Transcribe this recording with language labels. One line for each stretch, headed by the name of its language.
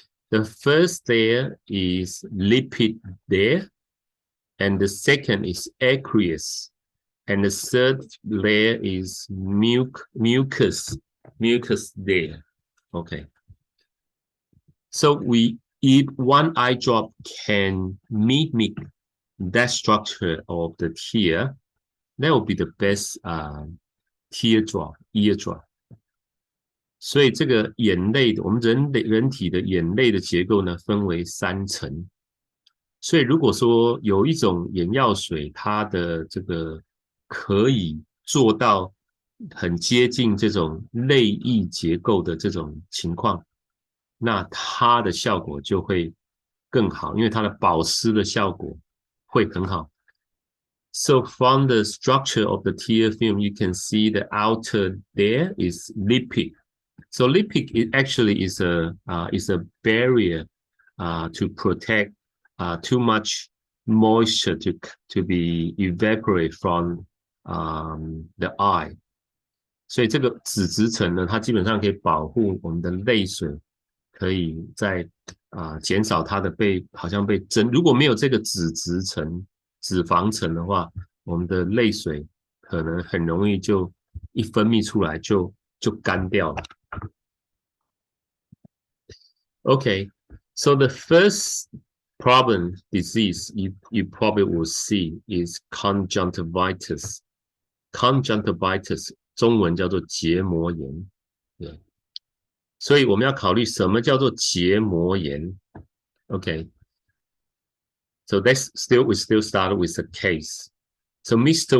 English: The first layer is lipid layer, and the second is aqueous, and the third layer is mucus layer. Okay. So if one eye drop can mimic that structure of the tear, that would be the best tear drop, ear drop.
Chinese: 所以这个眼泪，我们人体的眼泪的结构呢，分为3层。所以如果说有一种眼药水，它的这个可以做到很接近这种泪液结构的这种情况，那它的效果就会更好，因为它的保湿的效果会很好。
English: So from the structure of the tear film, you can see the outer there is lipid. So lipid actually is a barrier to protect too much moisture to be evaporate from the eye.
Chinese: 所以这个脂质层呢，它基本上可以保护我们的泪水，可以在减少它的好像被蒸。如果没有这个脂质层、脂肪层的话，我们的泪水可能很容易就一分泌出来就干掉了。
English: Okay, so the first problem disease you probably will see is conjunctivitis.
Chinese: Conjunctivitis 中文叫做结膜炎，对，所以我们要考虑什么叫做结膜炎。
English: Okay, so we still start with a case. So Mr.